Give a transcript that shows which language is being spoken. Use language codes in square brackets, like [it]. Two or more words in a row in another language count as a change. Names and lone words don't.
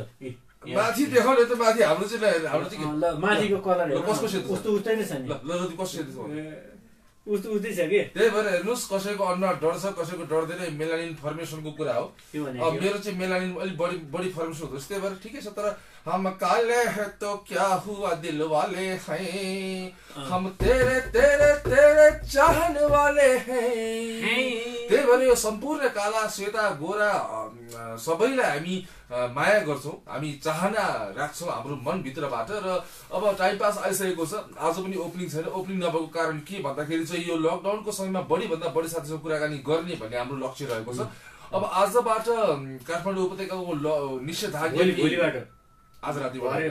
[ne] माथि देखाउने त माथि हाम्रो चाहिँ माथिको कलर कसको सेतो उस्तो उस्तै नै छ नि ल कसको सेतो छ उस्तो उस्तै छ कि त्यही भएर हेर्नुहोस् कसैको अनुहार डर छ कसैको डर्दैन [en] melanin formationको [ne] कुरा हो अब मेरो चाहिँ मेलानिन अलिक बढी फर्मेसन हुँदो त्यही भएर [hi] ठिकै छ तर हम काले है तो क्या हुआ दिल वाले हैं हम तेरे तेरे तेरे चाहने वाले हैं [ne] त्यही भएर यो सम्पूर्ण काला सेता गोरा सबैलाई हामी माया गर्छौँ हामी चाहना राख्छौँ हाम्रो मनभित्रबाट र अब [en] time pass [ne] आइसकेको छ आज पनि ओपनिङ छैन ओपनिङ नभएको कारण के भन्दाखेरि चाहिँ यो लकडाउनको समयमा बढीभन्दा बढी साथीसँग कुराकानी गर्ने भन्ने हाम्रो लक्ष्य रहेको छ अब आजबाट काठमाडौँ उपत्यकाको निषेधाज्ञा आज रातिबाट